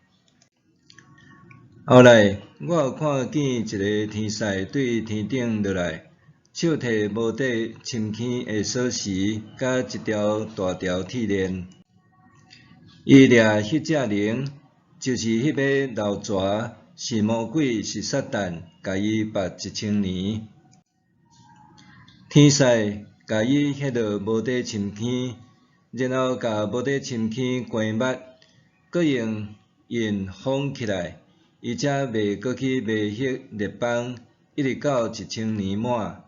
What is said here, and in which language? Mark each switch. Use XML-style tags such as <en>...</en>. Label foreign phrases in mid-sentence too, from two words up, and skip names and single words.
<nan>后来，我有看见一个天使对天顶落来，手提无底深坑的锁匙，甲一条大条铁链。伊掠迄只铃，就是迄个漏蛇，是魔鬼，是撒旦，甲伊罚1000年。天使甲伊迄落无底深坑，然后甲无底深坑关密，搁用印封起来。伊才袂搁去卖迄列邦，一直到1000年满。</nan>